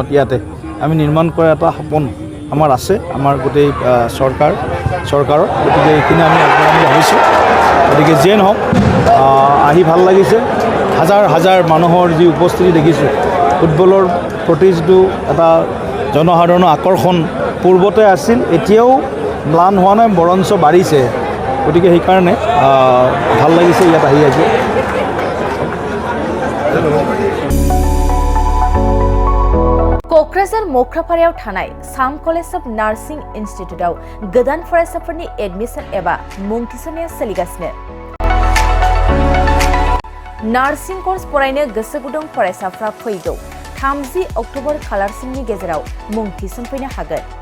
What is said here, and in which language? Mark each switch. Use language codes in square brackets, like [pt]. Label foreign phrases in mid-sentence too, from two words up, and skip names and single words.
[as] ইয়াতে আমি নিৰ্মাণ কৰা এটা সপোন আমাৰ আছে আমাৰ গোটেই চৰকাৰৰ গতিকে এইখিনি আমি আগবঢ়াম বুলি ভাবিছোঁ গতিকে যিয়ে নহওক আহি ভাল লাগিছে হাজাৰ হাজাৰ মানুহৰ যি উপস্থিতি দেখিছোঁ ফুটবলৰ প্ৰতি যিটো এটা জনসাধাৰণৰ আকৰ্ষণ পূৰ্বতে আছিল এতিয়াও ম্লান হোৱা নাই বৰঞ্চ বাঢ়িছে গতিকে সেইকাৰণে ভাল লাগিছে ইয়াত আহি আজি [brx] क'क्राझार मोख्रापारायाव थानाय साम कलेज अफ नार्सिं इन्स्टिट्यूटआव गोदान फरायसाफोरनि एडमिशन एबा मुं थिसननाया सोलिगासिनो [en] nursing course [brx] फरायनो गोसो गुदुं फरायसाफ्रा फैगौ 30 अक्ट'बर खालारसिमनि गेजेराव मुं थिसनफैनो हागोन